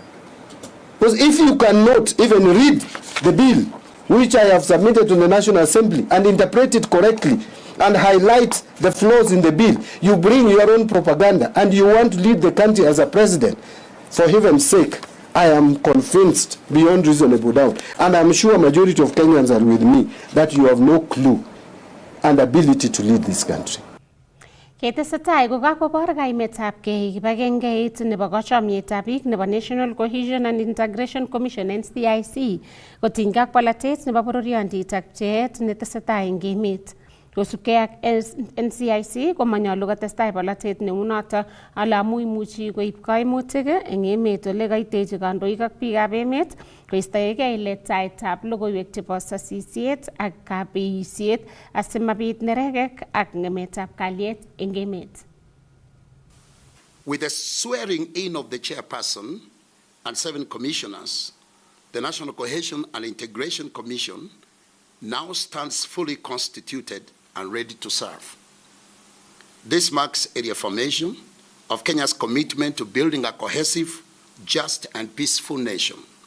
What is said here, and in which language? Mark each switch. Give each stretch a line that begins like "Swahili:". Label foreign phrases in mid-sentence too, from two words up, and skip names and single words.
English: Because if you cannot even read the bill, which I have submitted to the National Assembly, and interpret it correctly, and highlight the flaws in the bill, you bring your own propaganda, and you want to lead the country as a president. For heaven's sake, I am convinced beyond reasonable doubt, and I'm sure a majority of Kenyans are with me, that you have no clue and ability to lead this country.
Kalenjin: Ketesetai kokakobor kaimetabgei kibagengeit nebo kochomietab biik nebo National Cohesion and Integration Commission NCIC kotinygei ak polatet nebo bororiondit ak pcheet netesetai eng emet. Kosubkei ak NCIC komanyolu kotestai polatet neu noto ale amu imuchi koib kaimutik eng emet ole kaitechi kandoik ak biikab emet koistoegei letaetab logoiwek chebo sasisiet ak kabeiisiet asimabit neregek ak ng'emetab kalyet eng emet.
English: With the swearing in of the chairperson and 7 commissioners, the National Cohesion and Integration Commission now stands fully constituted and ready to serve. This marks a reaffirmation of Kenya's commitment to building a cohesive, just, and peaceful nation.